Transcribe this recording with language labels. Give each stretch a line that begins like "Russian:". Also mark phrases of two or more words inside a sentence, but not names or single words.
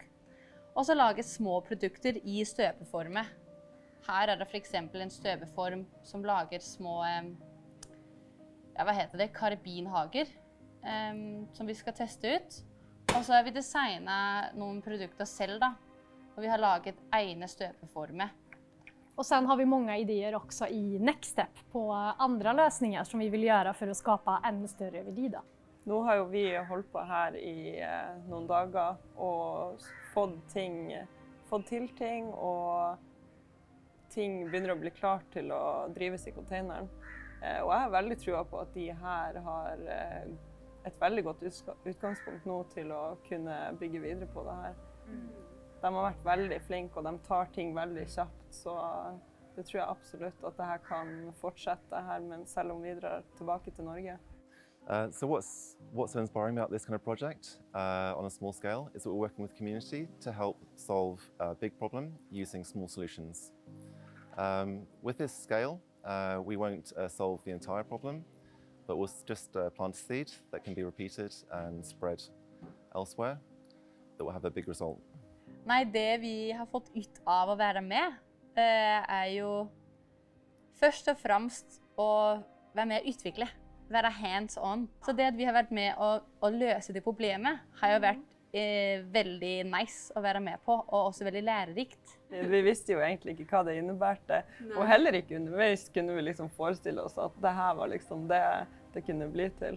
Norwegian: Og så lage små produkter i støpeformer. Her det for eksempel en støpeform som lager små karabinhager, som vi skal teste ut. Og så har vi designet noen produkter selv da, og vi har laget egne støpeformer.
Swedish: Och sen har vi många idéer också i Next Step på andra lösningar som vi vill göra för att skapa ännu större verdi då.
Norwegian: Nå har jo vi holdt på her i noen dager og fått til ting, og ting begynner å bli klart til å drives i containeren. Og jeg har veldig trua på at de her har et veldig godt utgangspunkt nå til å kunne bygge videre på det her. De har vært veldig flinke, og de tar ting veldig kjapt, så det tror jeg absolutt at det her kan fortsette her, men selv om vi drar tilbake til Norge.
English: So what's so inspiring about this kind of project on a small scale is that we're working with community to help solve a big problem using small solutions. With this scale, we won't solve the entire problem, but we'll just plant a seed that can be repeated and spread elsewhere that will have a big result.
Norwegian: Nei, det vi har fått ut av å være med, jo først og fremst å være med å utvikle, være hands-on. Så det at vi har vært med å løse det problemet, har jo vært veldig nice å være med på, og også veldig lærerikt. Vi visste jo egentlig ikke hva det innebærte, og heller ikke underveis kunne vi liksom forestille oss at det her var liksom det kunne bli til.